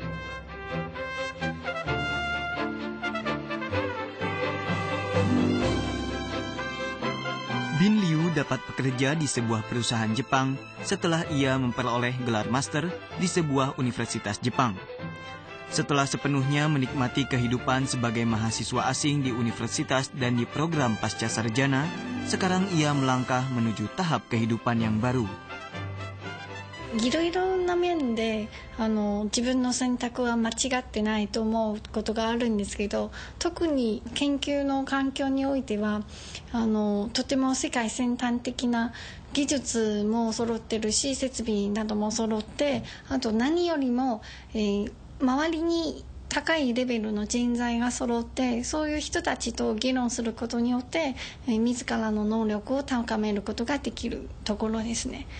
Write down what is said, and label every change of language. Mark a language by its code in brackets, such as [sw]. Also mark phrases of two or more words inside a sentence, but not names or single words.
[id] Bin Liu dapat bekerja di sebuah perusahaan Jepang setelah ia memperoleh gelar master di sebuah universitas Jepang. Setelah sepenuhnya menikmati kehidupan sebagai mahasiswa asing di universitas dan di program pasca sarjana, sekarang ia melangkah menuju tahap kehidupan yang baru. [ja] いろいろな面で自分の選択は間違ってないと思うことがあるんですけど、特に研究の環境においてはとても世界先端的な技術も揃ってるし、設備なども揃って、あと何よりも、周りに高いレベルの人材が揃って、そういう人たちと議論することによって、自らの能力を高めることができるところですね。